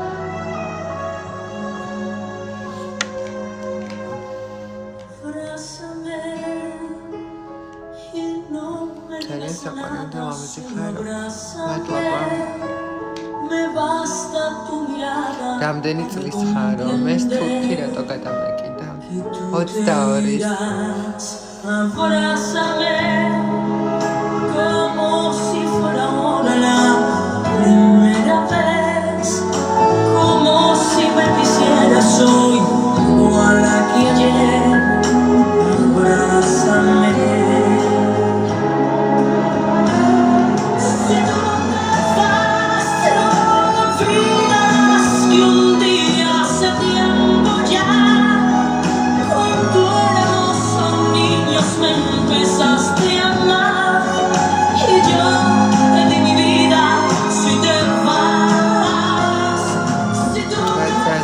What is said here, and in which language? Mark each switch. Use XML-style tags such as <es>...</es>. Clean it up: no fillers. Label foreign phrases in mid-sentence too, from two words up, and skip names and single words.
<ka>ძალიან საყვარელი ამაზე ხარ მადლობა რამდენი წლის ხარო მეს თურქი რატო გადამეკიდა 22-ის</ka> <es>soy igual a que ayer abrázame si tú no te vas te lo olvidas que un día hace tiempo ya cuando éramos niños me empezaste a amar y yo te di mi vida si te vas si tú no te</es>